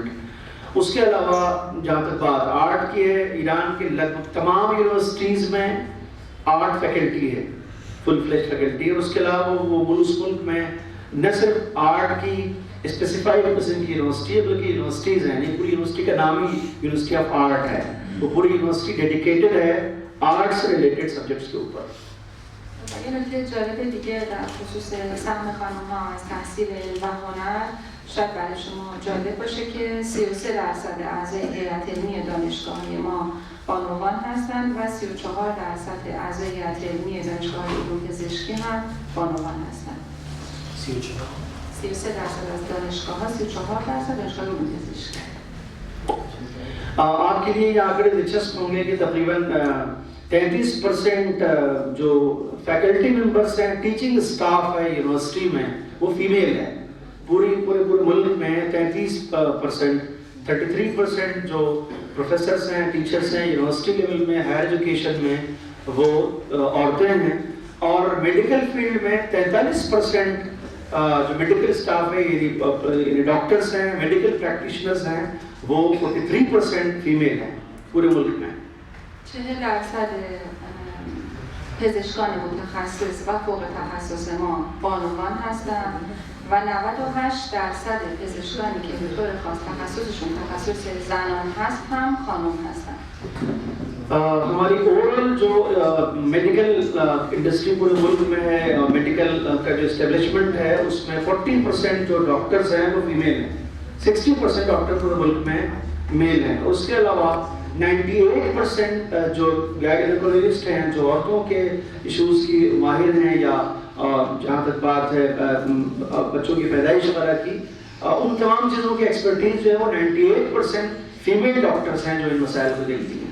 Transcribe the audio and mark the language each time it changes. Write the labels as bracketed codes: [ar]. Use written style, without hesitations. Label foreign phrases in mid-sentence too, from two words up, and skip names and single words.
[ur] اس کے علاوہ جہاں تک بات آرٹ کی ہے، ایران کے لگ بھگ تمام یونیورسٹیز میں [en] art faculty [ur] ہے, [en] full fledge faculty [ur] ہے. اس کے علاوہ وہ ملک میں نہ صرف آرٹ کی اسپیسیفائیڈ قسم کی یونیورسٹی ہے بلکہ یونیورسٹیز ہیں، نہیں پوری یونیورسٹی کا نام ہی یونیورسٹی آف آرٹ ہے. وہ پوری یونیورسٹی ڈیڈیکیٹڈ ہے آرٹ سے [en] related subjects [ur] کے اوپر. [fa] یه نکته جالب دیگه در خصوص سهم خانم‌ها از تحصیل علم و هنر شاید برای شما جالب باشه که 33% اعضای هیئت علمی دانشگاه‌های ما بانوان هستند و 34% اعضای هیئت علمی دانشگاه‌های علوم پزشکی هم بانوان هستند. 33% از دانشگاه‌ها، 34% دانشگاه علوم پزشکی. [ur] آپ کے لیے یہ آنکڑے دلچسپ ہوں گے کہ تقریباً 33% جو [en] faculty members [ur] ہیں, [en] teaching staff [ur] ہے یونیورسٹی میں، وہ فیمیل ہے. پورے ملک میں 33% جو پروفیسرز ہیں، ٹیچرز ہیں [en] university level [ur] میں, [en] higher education [ur] میں، وہ عورتیں ہیں. اور [en] medical field [ur] میں 43% جو [en] medical staff [ur] ہے، ڈاکٹرز ہیں, [en] medical practitioners [ur] ہیں، وہ 43% فیمیل ہیں پورے ملک میں. [fa] 40% پزشکان متخصص و فوق تخصص ما بانوان هستند و 98% پزشکانی که به طور خاص تخصصشون تخصص زنان هست هم خانم هستند. [ur] ہماری اوورآل جو [en] medical industry [ur] پورے ملک میں ہے، میڈیکل کا جو اسٹیبلشمنٹ ہے اس میں 40% جو ڈاکٹرز ہیں وہ فیمیل ہیں، 60% ڈاکٹر پورے ملک میں میل ہیں. اس کے علاوہ 98% جو گائناکولوجسٹ ہیں، جو عورتوں کے ایشوز کی ماہر ہیں، یا جہاں تک بات ہے بچوں کی پیدائش وغیرہ کی، ان تمام چیزوں کی ایکسپرٹیز جو ہے وہ 98% [en] female doctors [ur] ہیں جو ان مسائل کو دیکھتی ہیں.